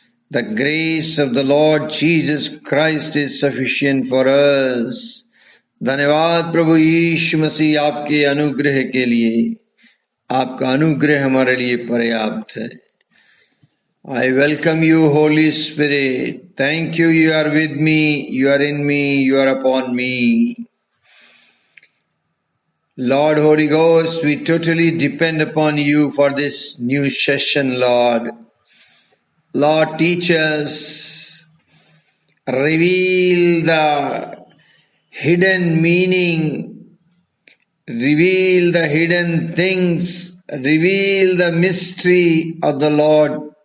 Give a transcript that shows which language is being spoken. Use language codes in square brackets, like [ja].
[en] The grace of the Lord Jesus Christ is sufficient for us. [hi] धन्यवाद प्रभु यीशु मसीह आपके अनुग्रह के लिए, आपका अनुग्रह हमारे लिए पर्याप्त है। [en] I welcome you, Holy Spirit. Thank you, you are with me, you are in me, you are upon me. Lord Holy Ghost, we totally depend upon you for this new session, Lord. Lord, teach us, reveal the hidden meaning, reveal the hidden things, reveal the mystery of the Lord.